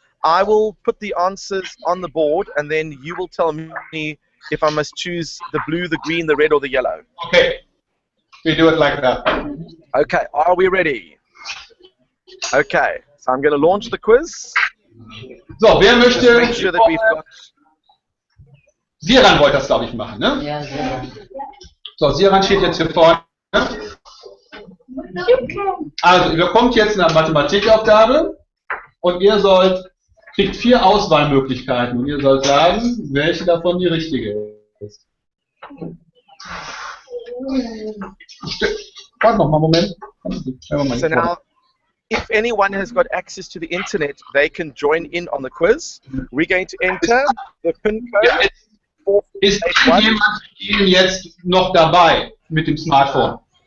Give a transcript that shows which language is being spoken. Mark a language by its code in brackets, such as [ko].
[en] I will put the answers on the board, and then you will tell me if I must choose the blue, the green, the red, or the yellow. Okay. We do it like that. Okay, are we ready? Okay, so I'm going to launch the quiz. [de] So, wer [en] Just make [de] möchte... [en] sure that we've got... [de] Siran wollte das, glaube ich, machen, ne? Ja, sehr. So, Siran steht jetzt hier vorne. Also, ihr bekommt jetzt eine Mathematikaufgabe und ihr kriegt 4 Auswahlmöglichkeiten und ihr sollt sagen, welche davon die richtige ist. Warte noch mal, Moment. [en] So now, if anyone has got access to the internet, they can join in on the quiz. We're going to enter the PIN code. [de] Ist 481. jemand von Ihnen jetzt noch dabei mit dem Smartphone?